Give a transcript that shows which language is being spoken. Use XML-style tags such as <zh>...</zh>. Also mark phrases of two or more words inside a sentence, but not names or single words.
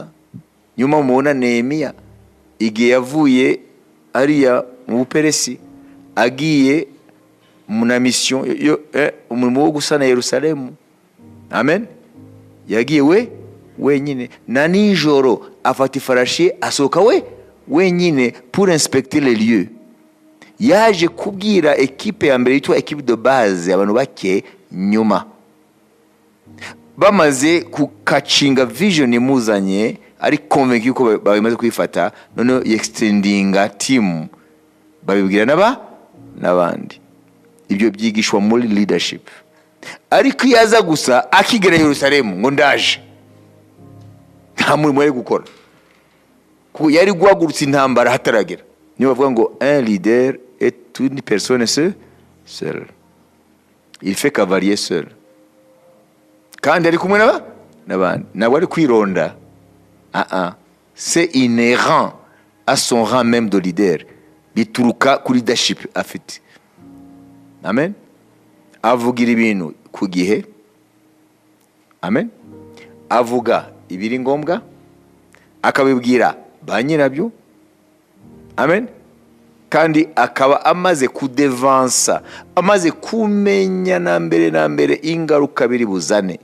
<rw>Nyuma mubona Nehemiya igihe yavuye ariya mu Buperesi agiye mu mission umurimo wo gusana Yerusalemu, amen, yagiye wenyine, na nijoro afata ifarashi asohoka wenyine</rw> <fr>pour inspecter les lieux.</fr> <rw>Yaje kubwira ekipe ya mbere yitwa</rw> <fr>equipe de base,</fr> <rw>abantu bake nyuma bamaze kukacinga vision imuzanye, ari convaincu ko bamaze kwifata, none extendinga team babibwira n'abandi. Ibyo byigishwa muri leadership. Ariko yaza gusa akigera Yerusalemu ngo ndaje, nta murimo yo gukora, kuko yari guhagurutsa intambara hataragera. Niyo bavuga ngo</rw> <fr>un leader est une personne seule. Il fait cavalier seul.</fr> <rw>Kandi ari kumwe n'abandi, ntabwo ari kwironda.</rw> <fr>C'est inhérent à son rang même de leader.</fr> <rw>Bituruka kuri leadership afite. Amen. Avugira ibintu ku gihe, amen, avuga ibiri ngombwa, akabibwira ba nyirabyo, amen, kandi akaba amaze kudevansa, amaze kumenya na mbere ingaruka biri buzane.</rw>